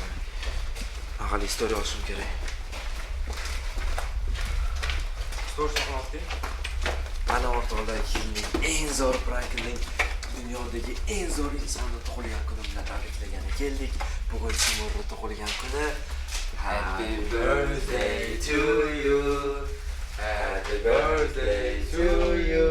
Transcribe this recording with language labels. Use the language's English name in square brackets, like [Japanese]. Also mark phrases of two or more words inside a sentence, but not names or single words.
[Uzbek] Aqal istoriya olishim kerak. Story saqlabdi. Mana o'rtoqlar, yilning eng zo'r prankning dunyodagi eng zo'r insonni tug'ilgan kuni bilan tabriklagani keldik. Bugun Timurning tug'ilgan kuni. [English] Happy birthday to you. Happy birthday to you.